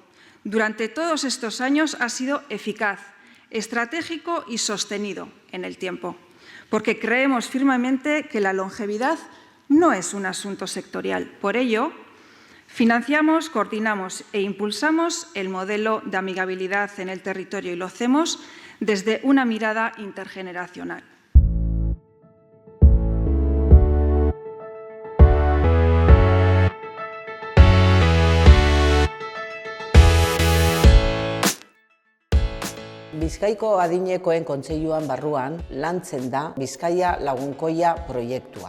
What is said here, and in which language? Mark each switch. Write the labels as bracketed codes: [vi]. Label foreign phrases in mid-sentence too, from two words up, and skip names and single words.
[es] Durante todos estos años ha sido eficaz, estratégico y sostenido en el tiempo, porque creemos firmemente que la longevidad no es un asunto sectorial. Por ello, financiamos, coordinamos e impulsamos el modelo de amigabilidad en el territorio y lo hacemos desde una mirada intergeneracional. [eu] Bizkaiko adinekoen kontseiluan barruan lantzen da Bizkaia Lagunkoia proiektua.